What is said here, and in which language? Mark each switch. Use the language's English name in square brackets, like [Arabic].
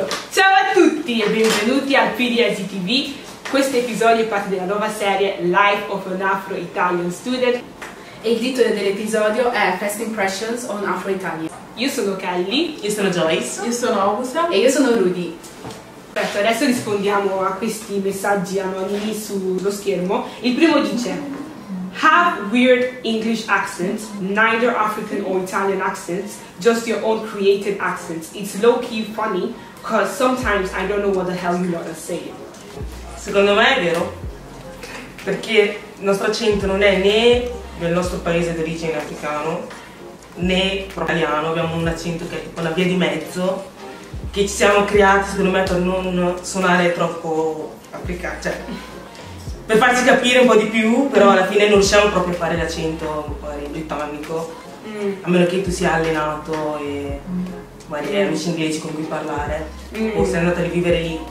[Italian] Ciao a tutti e benvenuti al PDS TV. Questo episodio è parte della nuova serie Life of an Afro-Italian Student. E il titolo dell'episodio è First Impressions on Afro-Italian. Io sono Kelly. Io sono Joyce. Io sono Augusta. E io sono Rudy. Perfetto, adesso rispondiamo a questi messaggi anonimi sullo schermo. Il primo dice: [English] have weird English accents, neither African or Italian accents, just your own created accents. It's low-key funny, because sometimes I don't know what the hell you lot are saying. [Italian] Secondo me è vero, perché il nostro accento non è né del nostro paese d'origine africano né italiano, abbiamo un accento che è tipo una via di mezzo, che ci siamo creati secondo me per non suonare troppo africano, cioè per farci capire un po' di più, però alla fine non riusciamo proprio a fare l'accento un po' britannico, a meno che tu sia allenato e magari hai amici inglesi con cui parlare, o sei andata a rivivere lì.